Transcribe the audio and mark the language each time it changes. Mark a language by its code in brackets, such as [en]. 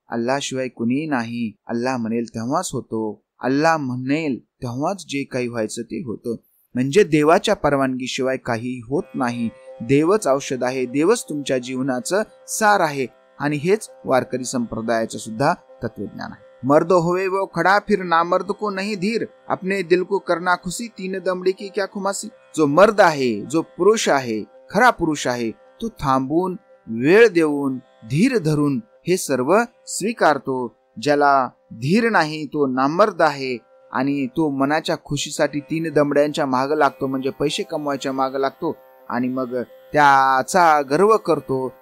[mr] अल्लाह शिवाय कुणी नाही. अल्लाह म्हणेल तेव्हाच होतो. अल्लाह म्हणेल तेव्हाच जे काही व्हायचं ते होतं. म्हणजे देवाच्या परवानगीशिवाय काही होत नाही. देवच औषध आहे, देवच तुमच्या जीवनाचं सार आहे. आणि हेच वारकरी संप्रदायाचे सुद्धा तत्वज्ञान आहे. [hi] मर्द होवे वो खडा फिर नामर्द को नहीं धीर, अपने दिल को करना खुशी, तीन दमडी की क्या खुमासी. [mr] जो मर्द आहे, जो पुरुष आहे, खरा पुरुष आहे, तो थांबून, वेळ देऊन, धीर धरून हे सर्व स्वीकारतो. ज्याला धीर नाही तो नामर्द आहे आणि तो मनाच्या खुशीसाठी तीन दमड्यांच्या माग लागतो, म्हणजे पैसे कमवायच्या माग लागतो आणि मग त्याचा गर्व करतो.